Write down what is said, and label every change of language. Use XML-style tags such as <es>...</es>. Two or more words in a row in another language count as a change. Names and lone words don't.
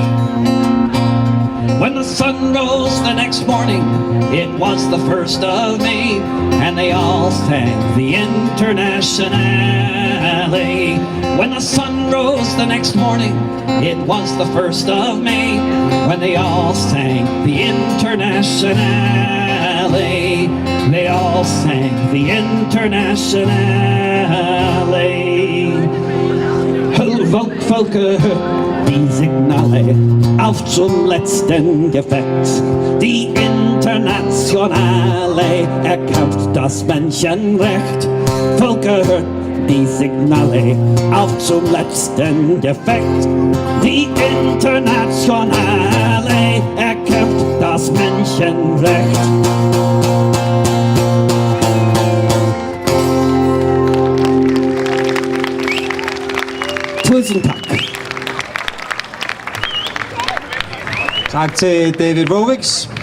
<en>When the sun rose the next morning, it was the 1st of May, and they all sang the Internationale. When the sun rose the next morning, it was the 1st of May, when they all sang the Internationale. They all sang the Internationale.</en> <de>Volke, die Signale auf zum letzten Gefecht. Die Internationale erkämpft das Menschenrecht. Volke, die Signale auf zum letzten Gefecht. Die Internationale erkämpft das Menschenrecht.</de> <da>Tusind tak. Tak til David Rovics.</da>